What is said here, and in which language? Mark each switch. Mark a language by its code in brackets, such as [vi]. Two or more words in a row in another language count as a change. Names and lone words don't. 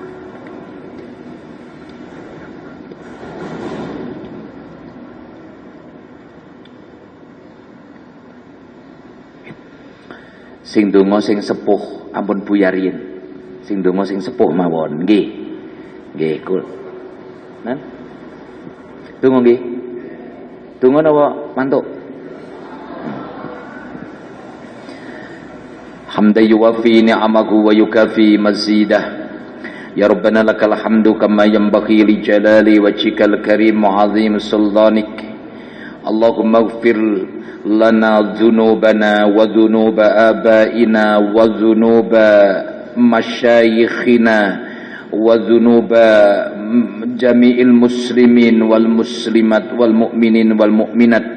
[jv] Sing donga sing sepuh ampun buyarin. Sing donga sing sepuh mawon. Nggih. Nggih, kul. Nah. Donga nggih. Donga napa mantuk? [ar] حمدًا يوافي نعمه ويكافئ مزيده. يا ربنا لك الحمد كما ينبغي لجلال وجهك الكريم وعظيم سلطانك. اللهم اغفر لنا ذنوبنا وذنوب آبائنا وذنوب مشايخنا وذنوب جميع المسلمين والمسلمات والمؤمنين والمؤمنات.